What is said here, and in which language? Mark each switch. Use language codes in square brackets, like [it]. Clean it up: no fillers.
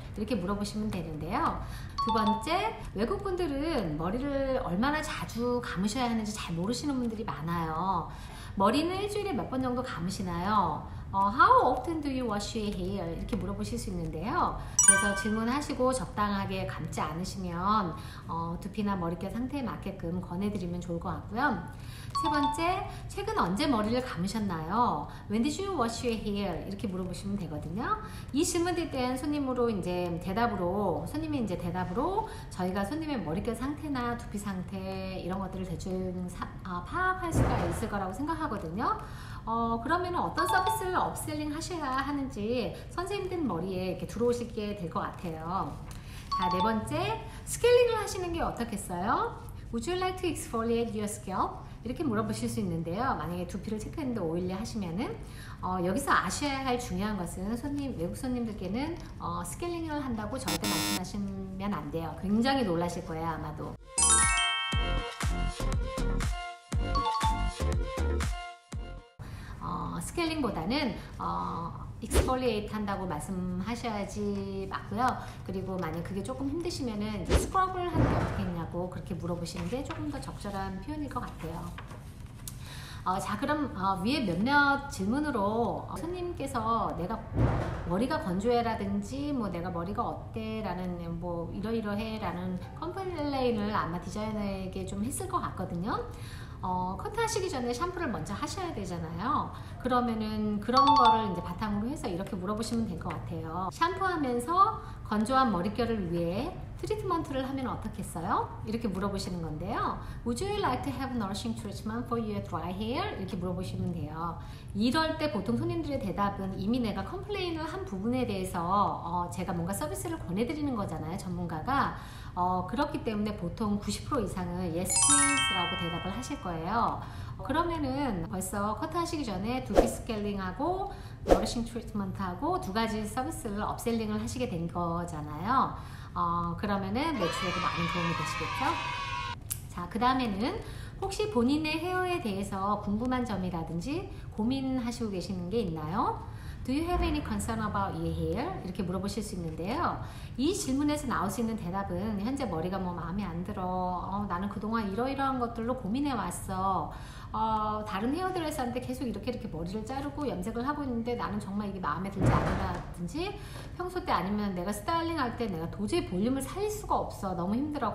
[ko] 이렇게 물어보시면 되는데요. 두 번째, 외국분들은 머리를 얼마나 자주 감으셔야 하는지 잘 모르시는 분들이 많아요. 머리는 일주일에 몇 번 정도 감으시나요? [en] How often do you wash your hair? [ko] 이렇게 물어보실 수 있는데요. 그래서 질문하시고 적당하게 감지 않으시면 두피나 머릿결 상태에 맞게끔 권해드리면 좋을 것 같고요. 세 번째, 최근 언제 머리를 감으셨나요? [en] When did you wash your hair? [ko] 이렇게 물어보시면 되거든요. 이 질문에 대한 손님이 이제 대답으로 저희가 손님의 머릿결 상태나 두피 상태 이런 것들을 대충 파악할 수가 있을 거라고 생각하거든요. 그러면 어떤 서비스를 업셀링 하셔야 하는지 선생님들 머리에 이렇게 들어오시게 될 것 같아요. 자, 네 번째, 스케일링을 하시는 게 어떻겠어요? [en] Would you like to exfoliate your scalp? [ko] 이렇게 물어보실 수 있는데요. 만약에 두피를 체크했는데 오일리 하시면은 여기서 아셔야 할 중요한 것은 외국 손님들께는 스케일링을 한다고 절대 말씀하시면 안 돼요. 굉장히 놀라실 거예요, 아마도. 스케일링보다는 익스폴리에이트 한다고 말씀하셔야지 맞고요. 그리고 만약 그게 조금 힘드시면은 이제 스크럽을 하는 게 어떻게 했냐고 그렇게 물어보시는 게 조금 더 적절한 표현일 것 같아요. 자, 그럼 위에 몇몇 질문으로 손님께서 내가 머리가 건조해라든지 내가 머리가 어때 라는 이러이러해 라는 컴플레인을 아마 디자이너에게 좀 했을 것 같거든요. 커트 하시기 전에 샴푸를 먼저 하셔야 되잖아요. 그러면은 그런 거를 이제 바탕으로 해서 이렇게 물어보시면 될 것 같아요. 샴푸하면서 건조한 머릿결을 위해 트리트먼트를 하면 어떻겠어요? 이렇게 물어보시는 건데요. [en] Would you like to have nourishing treatment for your dry hair? [ko] 이렇게 물어보시면 돼요. 이럴 때 보통 손님들의 대답은 이미 내가 컴플레인을 한 부분에 대해서 제가 뭔가 서비스를 권해드리는 거잖아요, 전문가가. 그렇기 때문에 보통 90% 이상은 [en] yes please [ko] 라고 대답을 하실 거예요. 그러면은 벌써 커트 하시기 전에 두피 스케일링하고 너리싱 트리트먼트하고 두 가지 서비스를 업셀링을 하시게 된 거잖아요. 그러면은 매출에도 많은 도움이 되시겠죠? 자, 그 다음에는 혹시 본인의 헤어에 대해서 궁금한 점이라든지 고민하시고 계시는 게 있나요? [en] Do you have any concern about your hair? [ko] 이렇게 물어보실 수 있는데요. 이 질문에서 나올 수 있는 대답은 현재 머리가 마음에 안 들어. 나는 그동안 이러이러한 것들로 고민해 왔어. 다른 헤어드레서한테 계속 이렇게 머리를 자르고 염색을 하고 있는데 나는 정말 이게 마음에 들지 않으라든지 평소 때 아니면 내가 스타일링 할 때 내가 도저히 볼륨을 살릴 수가 없어. 너무 힘들어.